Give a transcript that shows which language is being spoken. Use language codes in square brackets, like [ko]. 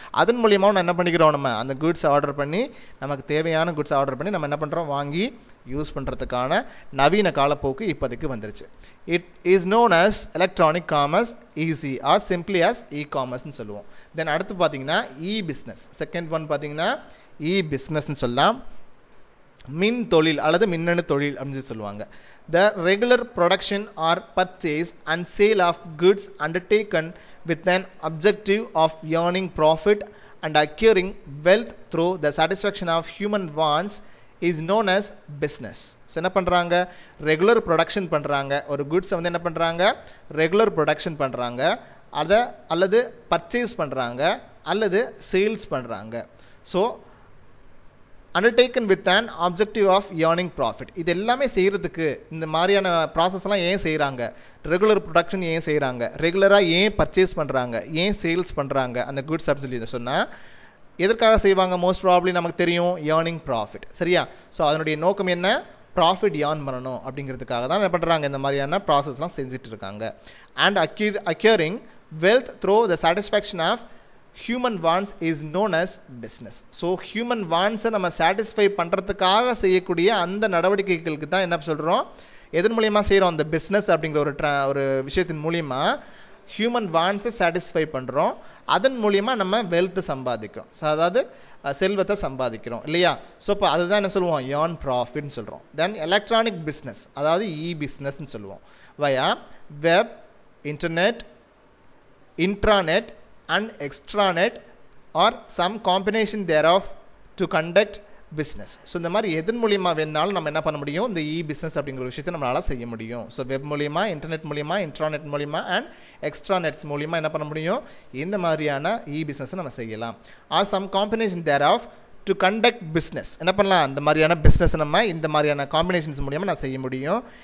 [ta] அதன் மூலியமாக என்ன பண்ணிக்கிறோம் நம்ம அந்த குட்ஸ் ஆர்டர் பண்ணி நமக்கு தேவையான குட்ஸ் ஆர்டர் பண்ணி நம்ம என்ன பண்ணுறோம் வாங்கி யூஸ் பண்ணுறதுக்கான நவீன காலப்போக்கு இப்போதைக்கு வந்துருச்சு. [en] it is known as electronic commerce EC or simply as இ-காமர்ஸ்னு [ta] சொல்லுவோம். தென் அடுத்து பார்த்தீங்கன்னா இ-பிஸ்னஸ். செகண்ட் ஒன் பார்த்தீங்கன்னா இ-பிஸ்னஸ்ன்னு சொல்லலாம். மின் தொழில் அல்லது மின்னணு தொழில் அப்படின்னு சொல்லுவாங்க. [en] The regular production or purchase and sale of goods undertaken with an objective of earning profit and acquiring wealth through the satisfaction of human wants is known as business. [ta] So என்ன பண்ணுறாங்க ரெகுலர் ப்ரொடக்ஷன் பண்ணுறாங்க ஒரு குட்ஸை வந்து என்ன பண்ணுறாங்க regular production பண்ணுறாங்க அதை அல்லது பர்ச்சேஸ் பண்ணுறாங்க அல்லது சேல்ஸ் பண்ணுறாங்க. [en] So undertaken with an objective of earning profit. [ta] இது எல்லாமே செய்கிறதுக்கு இந்த மாதிரியான ப்ராசஸ்லாம் ஏன் செய்கிறாங்க ரெகுலர் ப்ரொடக்ஷன் ஏன் செய்கிறாங்க ரெகுலராக ஏன் பர்ச்சேஸ் பண்ணுறாங்க ஏன் சேல்ஸ் பண்ணுறாங்க அந்த குட்ஸ் அப்படின்னு சொல்லி சொன்னால் எதற்காக செய்வாங்க மோஸ்ட் ப்ராபப்லி நமக்கு தெரியும் ஏர்னிங் ப்ராஃபிட் சரியா. ஸோ அதனுடைய நோக்கம் என்ன ப்ராஃபிட் ஏர்ன் பண்ணணும் அப்படிங்கிறதுக்காக தான் என்ன பண்ணுறாங்க இந்த மாதிரியான ப்ராசஸ்லாம் செஞ்சுட்டு இருக்காங்க. [en] And acquiring wealth through the satisfaction of human wants is known as business. [ta] So human வாண்ட்ஸை நம்ம சாட்டிஸ்ஃபை பண்ணுறதுக்காக செய்யக்கூடிய அந்த நடவடிக்கைகளுக்கு தான் என்ன சொல்கிறோம் எதன் மூலியமாக செய்கிறோம் அந்த பிஸ்னஸ் அப்படிங்கிற ஒரு விஷயத்தின் மூலிமா ஹியூமன் வாண்ட்ஸை சாட்டிஸ்ஃபை பண்ணுறோம். அதன் மூலியமாக நம்ம வெல்த்தை சம்பாதிக்கிறோம் அதாவது செல்வத்தை சம்பாதிக்கிறோம் இல்லையா. ஸோ இப்போ அதுதான் என்ன சொல்லுவோம் ஏர்ன் ப்ராஃபிட்னு சொல்கிறோம். தென் எலக்ட்ரானிக் பிஸ்னஸ் அதாவது இ-பிஸ்னஸ்ன்னு சொல்லுவோம். [en] Via web internet intranet and extranet or some combination thereof to conduct business. [ta] So இந்த மாதிரி எதன் மூலியமாக வேணாலும் நம்ம என்ன பண்ண முடியும் இந்த இ-பிஸ்னஸ் அப்படிங்கிற ஒரு விஷயத்தை நம்மளால் செய்ய முடியும். ஸோ வெப் மூலிமா இன்டர்நெட் மூலிமா இன்ட்ராநெட் மூலிமா அண்ட் எக்ஸ்ட்ராநெட்ஸ் மூலிமா என்ன பண்ண முடியும் இந்த மாதிரியான இ-பிஸ்னஸை நம்ம செய்யலாம். [en] or some combination thereof to conduct business [ta] என்ன பண்ணலாம் இந்த மாதிரியான பிஸ்னஸ் நம்ம இந்த மாதிரியான காம்பினேஷன்ஸ் மூலியமாக நான் செய்ய முடியும்.